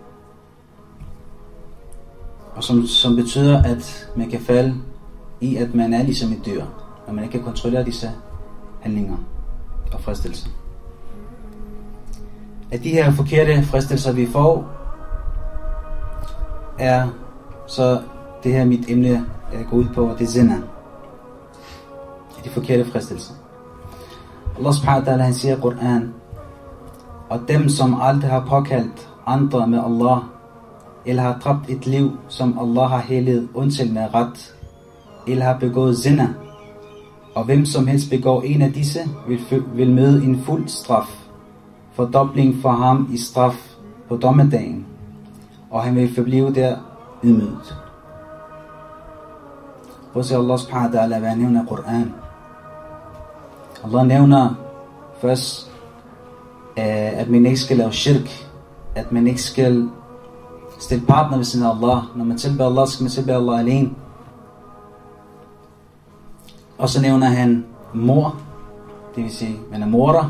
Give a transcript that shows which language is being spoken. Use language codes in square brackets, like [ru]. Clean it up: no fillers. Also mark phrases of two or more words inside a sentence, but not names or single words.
[da] Og som betyder, at man kan falde i, at man er ligesom et dyr, når man ikke kan kontrollere disse handlinger og fristelser. At de her forkerte fristelser, vi får, er så det her mit emne går ud på, det er zina. De forkerte fristelser. [ar] الله سبحانه وتعالى, [da] han siger i Koran, og dem som aldrig har påkaldt andre med Allah, eller har dræbt et liv, som Allah har helliget undtagen med ret, eller har begået zina, og hvem som helst begår en af disse, vil møde en fuld straf, fordobling for ham i straf på dommedagen, og han vil forblive der ydmyget. Prøv se [ar] الله سبحانه وتعالى, [da] hvad han nævner i Koran. Allah nævner først, at man ikke skal lave shirk, at man ikke skal stille partner ved siden af Allah. Når man tilbeder Allah, skal man tilbede Allah alene. Og så nævner han mor, det vil sige, man er morder.